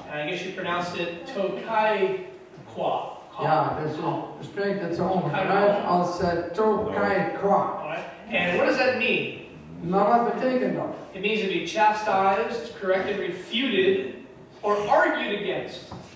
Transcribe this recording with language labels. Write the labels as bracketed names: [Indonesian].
[English] And I guess you pronounced it tokai kwa. [Dutch] Ja, dus je spreekt het zo ongeveer uit als tokai kwa. [English] And what does that mean? [Dutch] Maar wat betekent dat? [English] It means to be chastised, corrected, refuted, or argued against.